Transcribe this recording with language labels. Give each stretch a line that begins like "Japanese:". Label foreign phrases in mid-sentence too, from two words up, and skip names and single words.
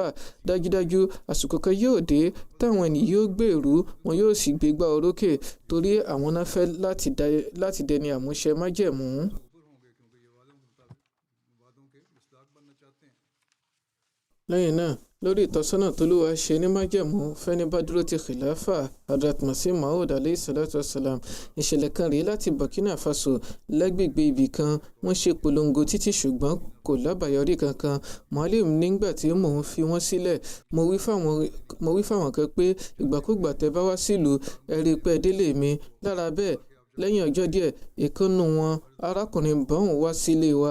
Yoruba: Dájúdájú àsìkò kan yóò dé táwọn ènìyàn yóò gbèrú, wọn yóò sì gbégbá orókè torí àwọn náà fẹ́ láti dẹni àmúṣe májẹ̀mú. Lẹ́yìn náà, lórí ìtọ́sọ́nà t'Olúwa ṣe ní májẹ̀mú fẹ́ni bá dúró ti khilafa, Hadrat Masih Maud
Arabic: عليه الصلاة والسلام.
Yoruba: Ìṣẹ̀lẹ̀ kan rèé láti Burkina Faso. Lágbègbè ibì kan, wọ́n ṣe polongo títí ṣùgbọ́n kò lábàáyọrí kankan. Mualim nígbà tí mò ń fi wọ́n sílẹ̀, mo wí fáwọn kan pé ìgbàkúgbà tẹ́ bá wá sílùú, ẹ rí i pé ẹ délé mi. Lára bẹ́ẹ̀, lẹ́yìn ọjọ́ díẹ̀, ìkànnù wọn, arákùnrin bọ́hùn wá sílé wa.